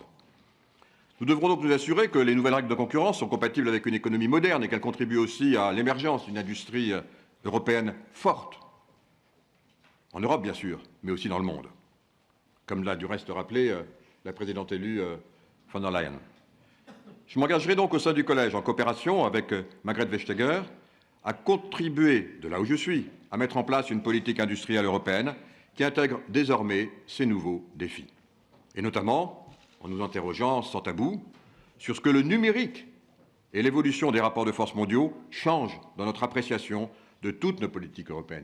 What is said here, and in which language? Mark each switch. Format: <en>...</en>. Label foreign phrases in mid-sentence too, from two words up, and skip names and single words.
<fr>Nous devrons donc nous assurer que les nouvelles règles de concurrence sont compatibles avec une économie moderne et qu'elles contribuent aussi à l'émergence d'une industrie européenne forte. En Europe, bien sûr, mais aussi dans le monde. Comme l'a du reste rappelé la présidente élue von der Leyen. Je m'engagerai donc au sein du Collège, en coopération avec Margrethe Vestager, à contribuer, de là où je suis, à mettre en place une politique industrielle européenne qui intègre désormais ces nouveaux défis. Et notamment en nous interrogeant sans tabou sur ce que le numérique et l'évolution des rapports de force mondiaux changent dans notre appréciation de toutes nos politiques européennes.</fr>